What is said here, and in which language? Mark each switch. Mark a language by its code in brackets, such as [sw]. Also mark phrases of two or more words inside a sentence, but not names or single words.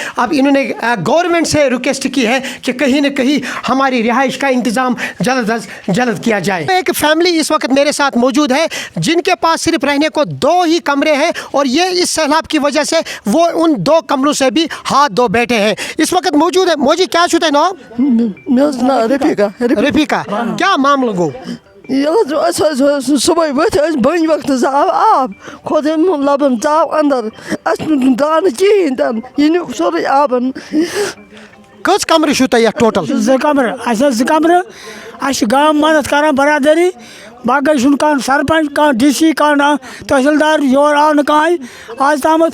[ur] اب انہوں نے گورنمنٹ سے ریکویسٹ کی ہے کہ کہیں نہ کہیں ہماری رہائش کا انتظام جلد از جلد کیا جائے. ایک فیملی اس وقت میرے ساتھ موجود ہے جن کے پاس صرف رہنے کو 2 ہی کمرے ہیں, اور یہ اس سیلاب کی وجہ سے وہ ان 2 کمروں سے بھی ہاتھ دھو بیٹھے ہیں. اس وقت موجود ہے. [ks] موجی کیا چھو تۄہہِ ناو؟ رفیقہ کیا معاملہ گو؟ صبح ؤتھۍ بٔنۍ وقتس آو آب کھوٚت یِمن لبن ژاو اندر اسہِ نہٕ دانہٕ کِہیٖنۍ تہِ نہٕ یہِ نیوٗ سورُے آبن. کٔژ کمرٕ چھو تۄہہِ یتھ ٹوٹل؟ 2 کمرٕ. اَسہِ ٲس 2 کمرٕ. اَسہِ چھِ گام مدد کران برادری, باقٕے چھُنہٕ کانٛہہ سرپنچ, کانٛہہ ڈی سی, کانٛہہ تحصیلدار, یور آو نہٕ کٕہٕنۍ آز تامَتھ.